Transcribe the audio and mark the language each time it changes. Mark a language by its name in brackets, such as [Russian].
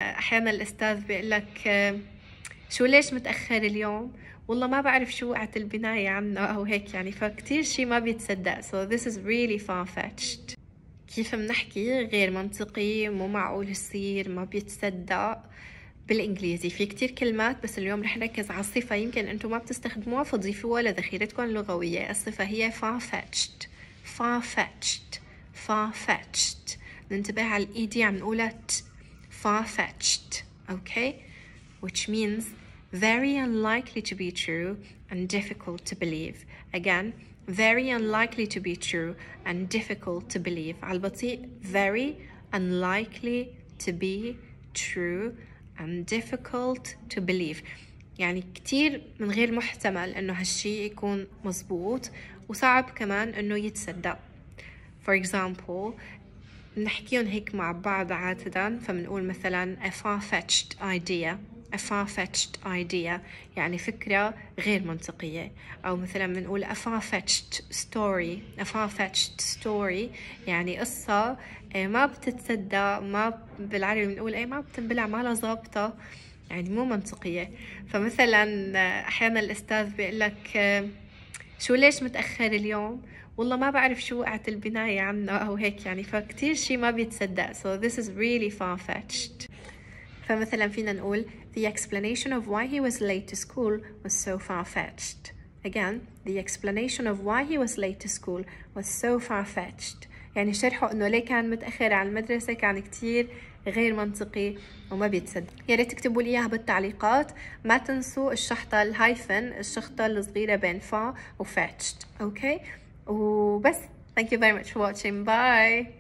[Arabic] احيانا الاستاذ بيقول لك شو ليش متاخر اليوم؟ والله ما بعرف شو وقعت البنايه عنه او هيك يعني، فكتير شي ما بيتصدق. [English] so this is really far-fetched. [Arabic] كيف بنحكي غير منطقي، مو معقول يصير، ما بيتصدق. بالانجليزي في كتير كلمات، بس اليوم رح نركز على الصفه يمكن انتم ما بتستخدموها فتضيفوها لذخيرتكم اللغويه. الصفه هي far-fetched. [English] far-fetched. far-fetched. [Arabic] ننتبه على الايدي عم نقولها far-fetched. [English] okay, which means very unlikely to be true and difficult to believe. Again, very unlikely to be true and difficult to believe. [Arabic] على البطيء [English] very unlikely to be true and difficult to believe. [Arabic] يعني كتير من غير محتمل انه هالشي يكون مزبوط، وصعب كمان انه يتصدق. [English] for example [Arabic] نحكيهم هيك مع بعض عادة، فمنقول مثلا [English] a far-fetched idea. a far-fetched idea [Arabic] يعني فكرة غير منطقية. أو مثلا بنقول [English] a far-fetched story. [Arabic] a far-fetched story يعني قصة ما بتتصدق، ما بالعربي بنقول ما بتنبلع، ما لها ظابطة، يعني مو منطقية. فمثلا أحيانا الأستاذ بيقول لك شو ليش متأخر اليوم؟ والله ما بعرف شو وقعت البناية عنه أو هيك يعني، فكتير شي ما بيتصدق. [English] so this is really far-fetched. [Arabic] فمثلا فينا نقول [English] the explanation of why he was late to school was so far-fetched. Again, the explanation of why he was late to school was so far-fetched. [Arabic] يعني شرحه انه ليه كان متأخر على المدرسة كان كتير غير منطقي وما بيتصدق. يا ريت تكتبوا لي اياها بالتعليقات. ما تنسوا الشحطة الهايفن، الشحطة الصغيرة بين فا و fetched. اوكي وبس. [English] thank you very much for watching. bye.